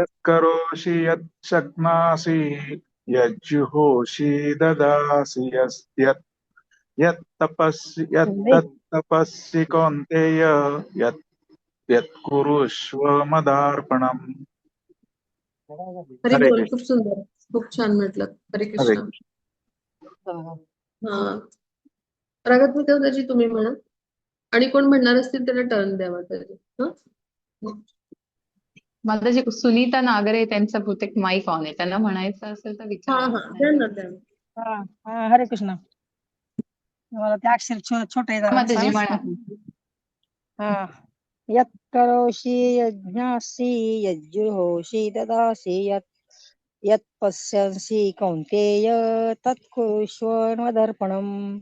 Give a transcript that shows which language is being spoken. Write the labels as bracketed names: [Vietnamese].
[Sanskrit] यत् करोषि यत् शक्नासि यज्जुहोषि ददासि यत् यत् तपस्सि कौन्तेय यत् यत् कुरुष्व मदार्पणम्. [Marathi] हरी हरे बोल. कृष्ण. खूप सुंदर, खूप छान म्हटलं. हरे हरे कृष्णा. कृष्ण. हा रागात माताजी, तुम्ही म्हणा आणि कोण म्हणणार असतील त्यांना टर्न द्या माताजी. हा माताजी सुनीता नागरे त्यांचा बहुतेक माईक ऑन आहे, त्यांना म्हणायचं असेल तर हा विचारा. हा द्या ना, द्या. हा हा हरे कृष्ण. मला ते अक्षर छोटे आहे जरा माताजी सांगा. म्हणा. [Sanskrit] हा यत् करोषि यज्ञासि यज्जुहोषि ददासि यत् यत् पश्यसि कौन्तेय तत् कुरुष्व मदर्पणम्.